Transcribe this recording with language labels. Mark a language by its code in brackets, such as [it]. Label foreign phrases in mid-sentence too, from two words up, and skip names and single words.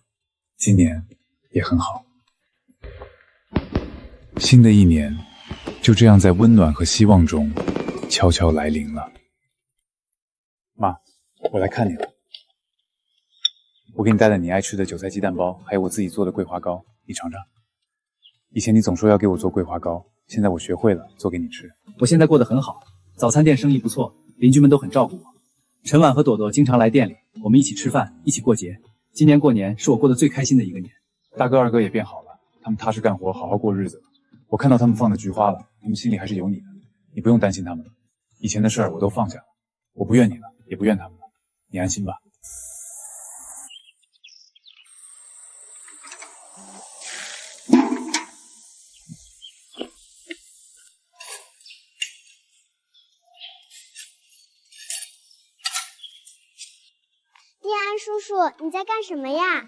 [zh] 今年也很好。新的一年就這樣在溫暖和希望中悄悄來臨了。媽，我來看你了。我給你帶了你愛吃的韭菜雞蛋包，還有我自己做的桂花糕，你嘗嘗。以前你總說要給我做桂花糕，現在我學會了，做給你吃。我現在過得很好，早餐店生意不錯，鄰居們都很照顧我。陳婉和朵朵經常來店裡，我們一起吃飯，一起過節。今年過年是我過得最開心的一個年。大哥二哥也變好了，他們踏實幹活，好好過日子。我看到他們放的菊花了，他們心裡還是有你的，你不用擔心他們了。以前的事兒我都放下了，我不怨你了，也不怨他們了，你安心吧。念安叔叔，你在幹什麼呀？